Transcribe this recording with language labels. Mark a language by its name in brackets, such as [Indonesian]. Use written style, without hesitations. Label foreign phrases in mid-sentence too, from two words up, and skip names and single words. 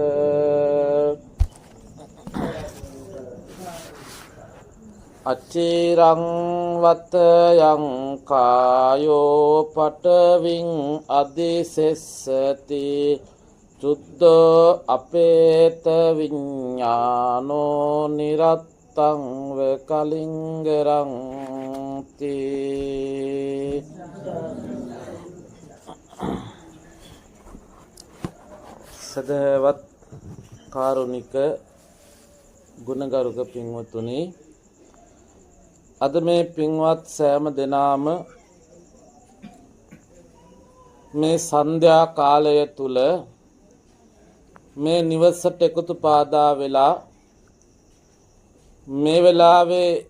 [Pali] අචිරං වතයං කායෝ පටවින් අදිසෙස්සති චුද්ධෝ අපේත විඤ්ඤානෝ නිරත්තං ව කලිංගරං [Sinhala] තී සදහවත් කාරුණික ගුණගරුක පින්වතුනි අද මේ පින්වත් සෑම දෙනාම මේ සන්ධ්‍යා කාලය තුල මේ නිවසට එකතු පාදා වෙලා මේ වෙලාවේ